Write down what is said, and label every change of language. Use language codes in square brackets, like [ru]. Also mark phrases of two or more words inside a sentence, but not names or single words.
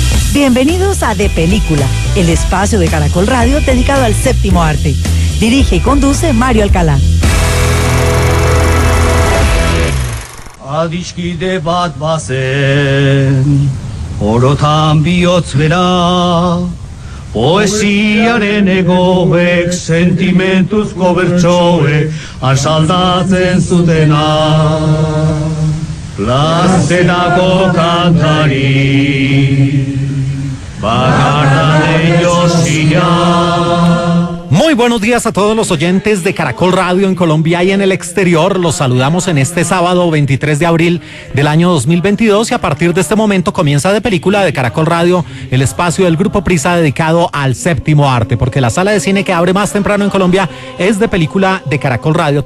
[es] Bienvenidos a De Película, el espacio de Caracol Radio dedicado al séptimo arte. Dirige y conduce Mario Alcalá. [eu] Adiskide bat bazen, orotan bihotz bera, poesiaren egoek, sentimentuzko bertsoek, asaldatzen zutena. Plazerako kantari, bakarra de Josia. [es] Muy buenos días a todos los oyentes de Caracol Radio en Colombia y en el exterior. Los saludamos en este sábado 23 de abril del año 2022 y a partir de este momento comienza De Película de Caracol Radio, el espacio del Grupo Prisa dedicado al séptimo arte, porque la sala de cine que abre más temprano en Colombia es De Película de Caracol Radio.